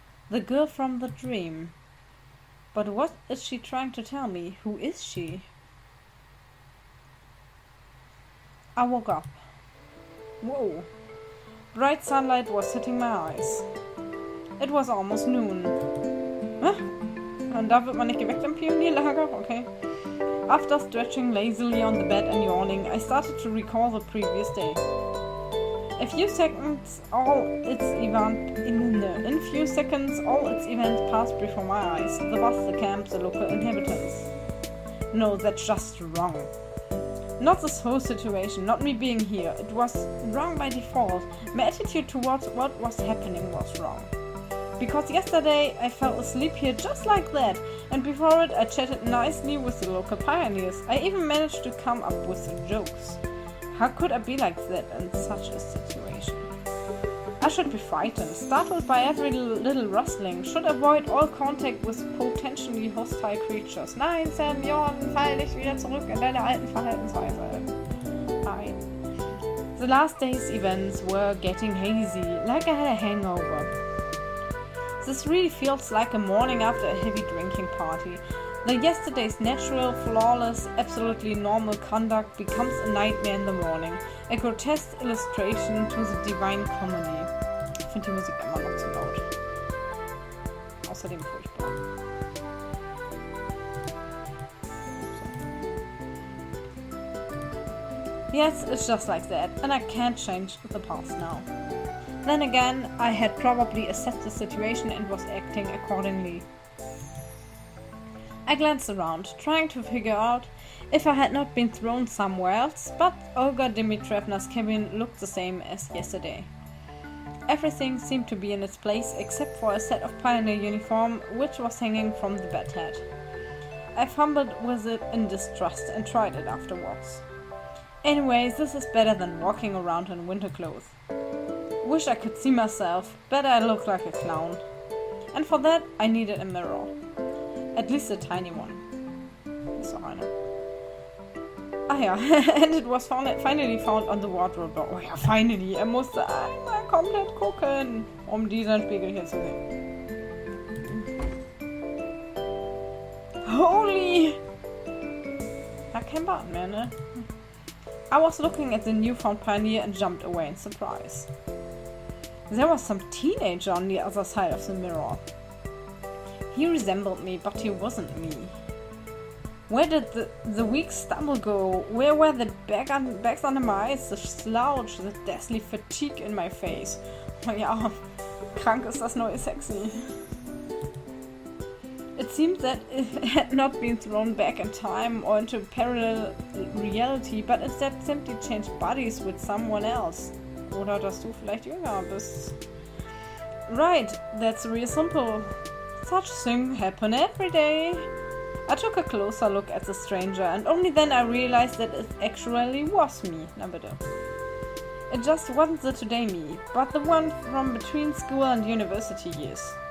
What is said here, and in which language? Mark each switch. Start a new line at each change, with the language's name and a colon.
English: The girl from the dream. But what is she trying to tell me? Who is she? I woke up. Whoa. Bright sunlight was hitting my eyes. It was almost noon. Huh?
German: Und da wird man nicht geweckt im Pionierlager?
English: Okay. After stretching lazily on the bed and yawning, I started to recall the previous day. In few seconds, all its events passed before my eyes. The bus, the camp, the local inhabitants. No, that's just wrong. Not this whole situation, not me being here. It was wrong by default. My attitude towards what was happening was wrong. Because yesterday I fell asleep here just like that, and before it I chatted nicely with the local pioneers. I even managed to come up with some jokes. How could I be like that in such a situation? I should be frightened, startled by every little rustling, should avoid all contact with potentially hostile creatures.
German: Nein, Sam, Jordan, fall nicht wieder zurück in deine alten Verhaltensweise. Nein.
English: The last day's events were getting hazy, like I had a hangover. This really feels like a morning after a heavy drinking party. The yesterday's natural, flawless, absolutely normal conduct becomes a nightmare in the morning. A grotesque illustration to the divine comedy.
German: Ich finde die Musik immer noch zu laut. Außerdem furchtbar.
English: Yes, it's just like that, and I can't change the past now. Then again, I had probably assessed the situation and was acting accordingly. I glanced around, trying to figure out if I had not been thrown somewhere else, but Olga Dimitrievna's cabin looked the same as yesterday. Everything seemed to be in its place except for a set of pioneer uniform which was hanging from the bed head. I fumbled with it in distrust and tried it afterwards. Anyways, this is better than walking around in winter clothes. Wish I could see myself, bet I look like a clown. And for that I needed a mirror. At least a tiny one.
German: Ist auch eine.
English: Ah ja, and it was finally found on the wardrobe door. Oh ja, finally.
German: Musste einmal komplett gucken, diesen Spiegel hier zu sehen. Holy! Ja, kein Bart mehr, ne?
English: I was looking at the newfound pioneer and jumped away in surprise. There was some teenager on the other side of the mirror. He resembled me, but he wasn't me. Where did the weak stumble go? Where were the bags under my eyes, the slouch, the deathly fatigue in my face?
German: Oh ja, krank ist das neue sexy.
English: It seemed that it had not been thrown back in time or into parallel reality, but instead simply changed bodies with someone else.
German: Oder dass du vielleicht jünger bist.
English: Right, that's real simple. Such things happen every day. I took a closer look at the stranger, and only then I realized that it actually was me.
German: Na bitte.
English: It just wasn't the today me, but the one from between school and university years.